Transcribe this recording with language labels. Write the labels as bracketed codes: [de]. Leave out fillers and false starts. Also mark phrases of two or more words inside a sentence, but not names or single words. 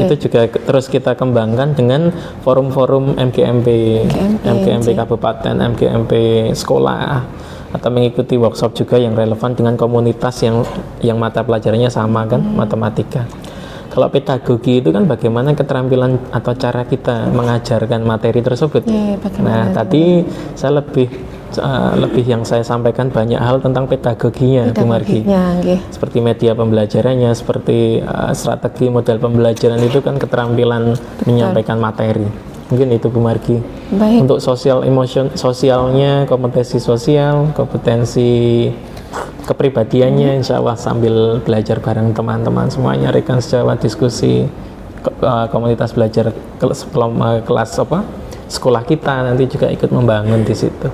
[id] itu juga terus kita kembangkan dengan forum-forum MGMP, MGMP Kabupaten, MGMP sekolah, atau mengikuti workshop juga yang relevan dengan komunitas yang mata pelajarannya sama kan, matematika. Kalau pedagogi itu kan bagaimana keterampilan atau cara kita mengajarkan materi tersebut. Iya, bagaimana Nah, tadi saya lebih yang saya sampaikan banyak hal tentang pedagoginya, Bu Margi. pedagoginya, nggih. Seperti media pembelajarannya, seperti strategi model pembelajaran itu kan keterampilan menyampaikan materi. Mungkin itu Bu Margi. Baik. Untuk sosialnya, kompetensi sosial, kompetensi kepribadiannya, [ar] إن شاء الله [id] sambil belajar bareng teman-teman semuanya, rekan sejawat, diskusi, komunitas belajar kelas sekolah kita nanti juga ikut membangun di situ.